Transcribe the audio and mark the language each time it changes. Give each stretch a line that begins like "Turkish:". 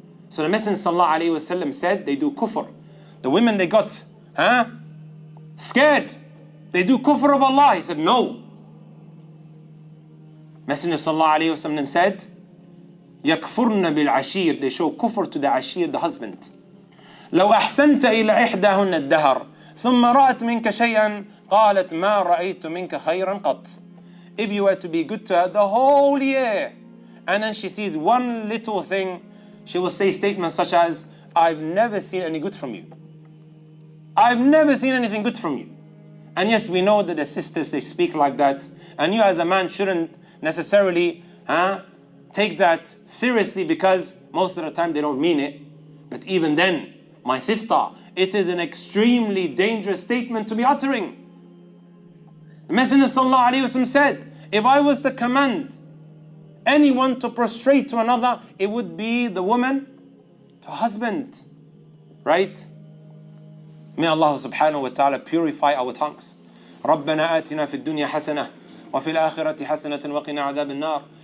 English: So the Messenger sallallahu alayhi wa sallam said, they do kufr. The women, they got scared. They do kufr of Allah. He said, no. Messenger sallallahu alayhi wa sallam then said,
Arabic: يَكْفُرْنَ بِالْعَشِيرِ.
English: They show kufr to the ashir, the husband.
Arabic: لو أحسنت إلى إحداهن الدهر ثم رأت منك شيئا قالت ما رأيت منك خيرا قط.
English: If you were to be good to her the whole year, and then she sees one little thing, she will say statements such as, I've never seen any good from you. I've never seen anything good from you. And yes, we know that the sisters, they speak like that. And you as a man shouldn't necessarily take that seriously, because most of the time they don't mean it. But even then, my sister, it is an extremely dangerous statement to be uttering. The Messenger sallallahu alaihi wasallam said, if I was to command anyone to prostrate to another, it would be the woman to husband. Right? May Allah subhanahu wa ta'ala purify our tongues.
Arabic: رَبَّنَا آتِنَا فِي الدُّنْيَا حَسَنَةً وَفِي الْآخِرَةِ حَسَنَةً وَقِنَا عَذَابَ النَّارِ